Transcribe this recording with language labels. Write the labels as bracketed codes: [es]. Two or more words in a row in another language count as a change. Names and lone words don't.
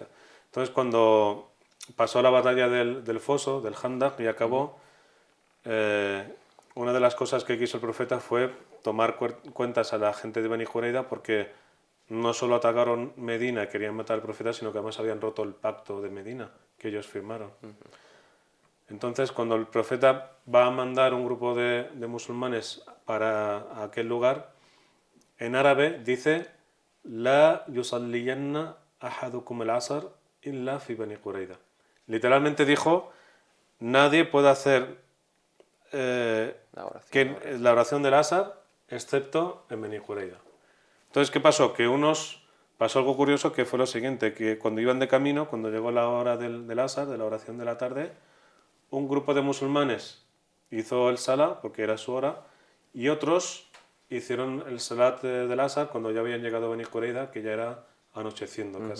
[es] Entonces cuando pasó la batalla del foso, del Handak, y acabó, una de las cosas que quiso el profeta fue tomar cuentas a la gente de Beni Qurayza, porque no solo atacaron Medina y querían matar al profeta, sino que además habían roto el pacto de Medina que ellos firmaron. Entonces, cuando el profeta va a mandar un grupo de musulmanes para aquel lugar, en árabe dice: [ar] لا يصلين أحدكم العصر إلا في بني قريظة. [es] Literalmente dijo: nadie puede hacer la oración del asr excepto en Bani Qurayza. Entonces, ¿qué pasó? Pasó algo curioso, que fue lo siguiente, que cuando iban de camino, cuando llegó la hora del asr, de la oración de la tarde, un grupo de musulmanes hizo el salah, porque era su hora, y otros hicieron el salat del asr cuando ya habían llegado a Beni Qurayza, que ya era anocheciendo casi.